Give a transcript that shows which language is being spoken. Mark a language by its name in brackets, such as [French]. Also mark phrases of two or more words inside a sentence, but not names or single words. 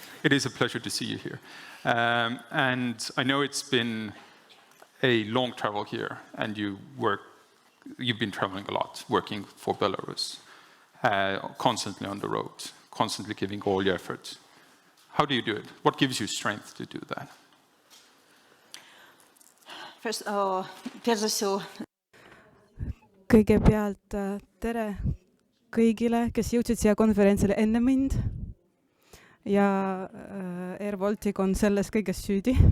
[English] It is a pleasure to see you here. And I know it's been a long travel here, and you've been traveling a lot, working for Belarus, constantly on the road, constantly giving all your effort. How do you do it? What gives you strength to do that? [Estonian] Kõigepealt tere kõigile, kes jõudsid siia konverentsile enne mind. Ja Air Baltic on selles kõiges süüdi.